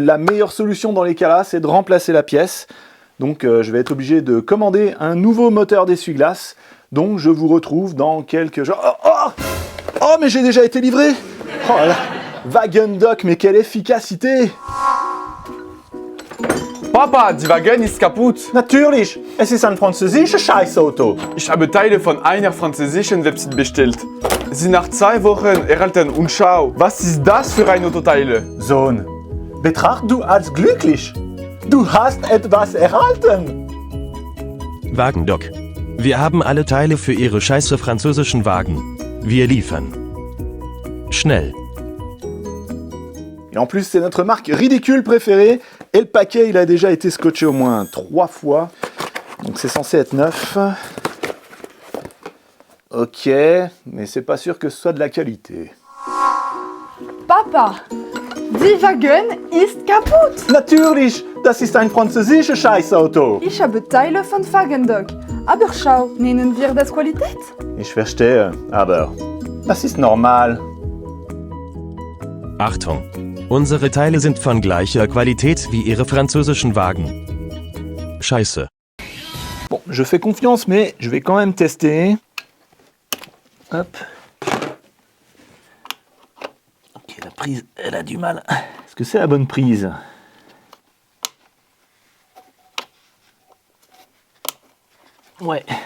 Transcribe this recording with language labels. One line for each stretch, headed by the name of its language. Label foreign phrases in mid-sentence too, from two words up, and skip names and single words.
French: La meilleure solution dans les cas-là, c'est de remplacer la pièce. Donc, je vais être obligé de commander un nouveau moteur d'essuie-glace. Donc je vous retrouve dans quelques jours. Oh, mais j'ai déjà été livré. Oh là, Wagendock, mais quelle efficacité.
German: Papa, die Wagen ist kaputt. Natürlich, es ist ein französisches Scheißauto. Ich habe Teile von einer französischen Website bestellt. Sie nach 2 Wochen erhalten und schau, was ist das für ein Autoteile? Sohn, betracht du als glücklich. Du hast etwas erhalten. Wagendock. Wir haben alle Teile für Ihre scheiße französischen Wagen. Wir liefern. Schnell.
French: Et en plus, c'est notre marque ridicule préférée. Et le paquet, il a déjà été scotché au moins 3 fois. Donc c'est censé être neuf. Ok, mais c'est pas sûr que ce soit de la qualité.
German: Papa, die Wagen ist kaputt. Natürlich, das ist ein französisches Scheißauto. Ich habe Teile von Wagendock. Aber schau, nennen wir das Qualität? Ich verstehe, aber das ist normal. Achtung! Unsere Teile sind von gleicher Qualität wie Ihre französischen Wagen. Scheiße.
French: Bon, je fais confiance, mais je vais quand même tester. Hop. Ok, la prise, elle a du mal. Est-ce que c'est la bonne prise? Ouais.